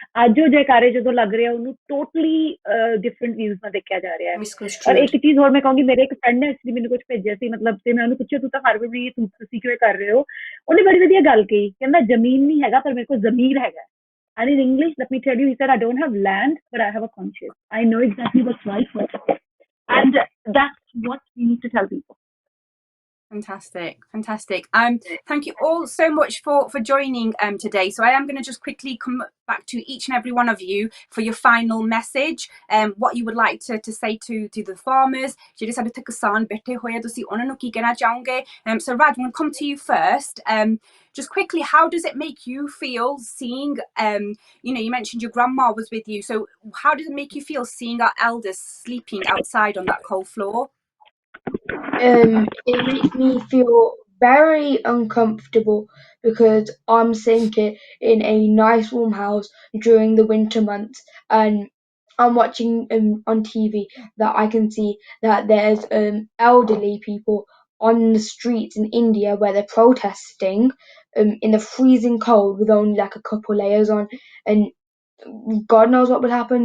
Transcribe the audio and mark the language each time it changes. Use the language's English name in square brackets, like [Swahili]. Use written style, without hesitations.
[Punjabi] ਅੱਜ ਉਹ Jaikare ਜਦੋਂ ਲੱਗ ਰਿਹਾ, ਉਹਨੂੰ [English] totally different views [Punjabi] ਨਾਲ ਦੇਖਿਆ ਜਾ ਰਿਹਾ ਹੈ. ਔਰ ਇੱਕ ਚੀਜ਼ ਹੋਰ ਮੈਂ ਕਹੂੰਗੀ, ਮੇਰੇ ਇੱਕ ਫਰੈਂਡ ਨੇ ਐਕਚੁਅਲੀ ਮੈਨੂੰ ਕੁਝ ਭੇਜਿਆ ਸੀ, ਮਤਲਬ ਤੇ ਮੈਂ ਉਹਨੂੰ ਪੁੱਛਿਆ ਤੂੰ ਤਾਂ ਹਰ ਵਾਰੀ ਤੁਸੀਂ ਕਿਉਂ ਕਰ ਰਹੇ ਹੋ? ਉਹਨੇ ਬੜੀ ਵਧੀਆ ਗੱਲ ਕਹੀ, ਕਹਿੰਦਾ ਜ਼ਮੀਨ ਨਹੀਂ ਹੈਗਾ ਪਰ ਮੇਰੇ ਕੋਲ ਜ਼ਮੀਰ ਹੈਗਾ. [English] And in English, let me tell you, he said, I don't have land, but I have a conscience. I know exactly what's right for us. And that's what we need to tell people. Fantastic. Thank you all so much for joining today. So I am going to just quickly come back to each and every one of you for your final message, what you would like to say to the farmers. [Punjabi] ਜਿਹੜੇ ਸਾਡੇ ਇੱਥੇ ਕਿਸਾਨ ਬੈਠੇ ਹੋਏ ਆ, ਤੁਸੀਂ ਉਹਨਾਂ ਨੂੰ ਕੀ ਕਹਿਣਾ ਚਾਹੋਗੇ? [English] So Raj, I'm going to come to you first. Just quickly, how does it make you feel seeing, you mentioned your grandma was with you, so how does it make you feel seeing our elders sleeping outside on that cold floor? It makes me feel very uncomfortable because I'm sitting in a nice warm house during the winter months, and I'm watching on TV that I can see that there's elderly people on the streets in India where they're protesting in the freezing cold with only like a couple layers on, and God knows what would happen.